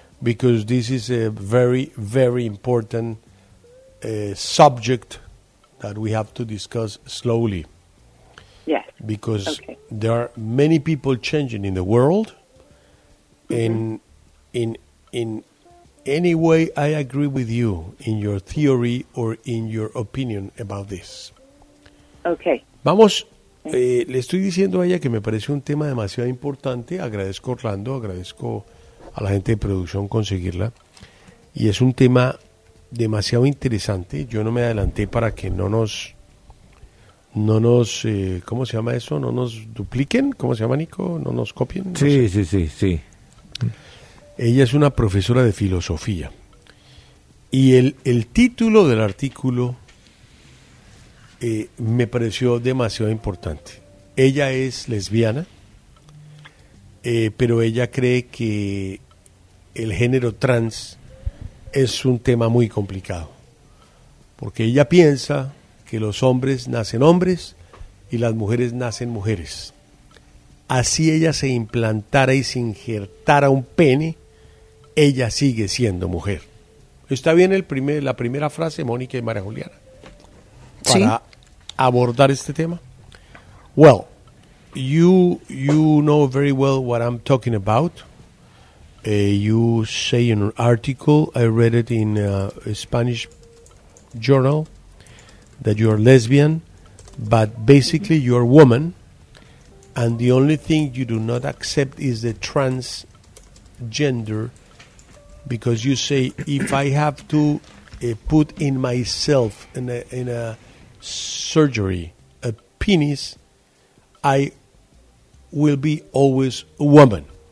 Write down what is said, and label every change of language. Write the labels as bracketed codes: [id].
[en] Because this is a very, very important subject that we have to discuss slowly. Yes. Because there are many people changing in the world. Mm-hmm. And in any way, I agree with you in your theory or in your opinion about this. Okay. [es] Vamos. Le estoy diciendo a ella que me parece un tema demasiado importante. Agradezco a Orlando, agradezco a la gente de producción conseguirla. Y es un tema demasiado interesante. Yo no me adelanté para que no nos ¿cómo se llama eso? No nos dupliquen, ¿cómo se llama, Nico? No nos copien. Sí, no sé. sí. Ella es una profesora de filosofía. Y el título del artículo me pareció demasiado importante. Ella es lesbiana, pero ella cree que el género trans es un tema muy complicado, porque ella piensa que los hombres nacen hombres y las mujeres nacen mujeres. Así ella se implantara y se injertara un pene, ella sigue siendo mujer. ¿Está bien la primera frase, Mónica y María Juliana? Sí. Para abordar este tema. [en] Well, you know very well what I'm talking about. You say in an article, I read it in a Spanish journal, that you are lesbian, but basically you're a woman, and the only thing you do not accept is the transgender, because you say, if I have to put in myself in a surgery a penis, I will be always a woman.